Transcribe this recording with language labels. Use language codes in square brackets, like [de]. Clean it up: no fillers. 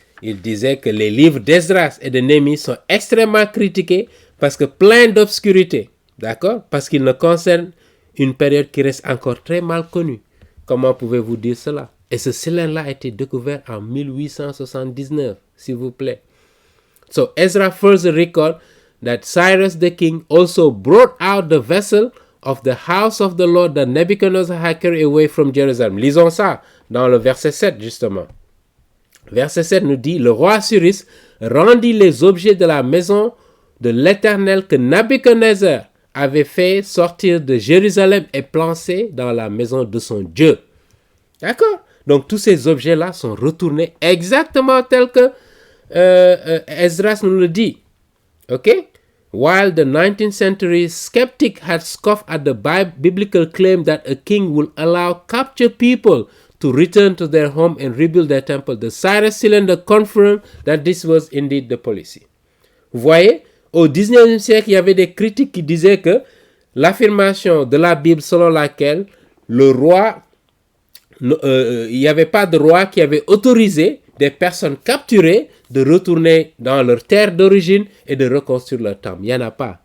[fr] Il disait que les livres d'Esdras et de Néhémie sont extrêmement critiqués parce que plein d'obscurité, d'accord? Parce qu'ils ne concernent une période qui reste encore très mal connue. Comment pouvez-vous dire cela? Et ce cylindre-là a été découvert en 1879, s'il vous plaît. [en] So Ezra further record that Cyrus the king also brought out the vessel of the house of the Lord that Nebuchadnezzar had carried away from Jerusalem. [fr] Lisons ça dans le verset 7, justement. Verset 7 nous dit, le roi Cyrus rendit les objets de la maison de l'Éternel que Nebuchadnezzar avait fait sortir de Jérusalem et placé dans la maison de son Dieu. D'accord? Donc tous ces objets-là sont retournés exactement tels que Esdras nous le dit. Okay? [en] While the 19th century skeptic had scoffed at the biblical claim that a king will allow captured people to return to their home and rebuild their temple, the Cyrus cylinder confirmed that this was indeed the policy. [fr] Vous voyez, au 19e siècle, il y avait des critiques qui disaient que l'affirmation de la Bible selon laquelle le roi, il n'y avait pas de roi qui avait autorisé des personnes capturées de retourner dans leur terre d'origine et de reconstruire leur temple. Il n'y en a pas.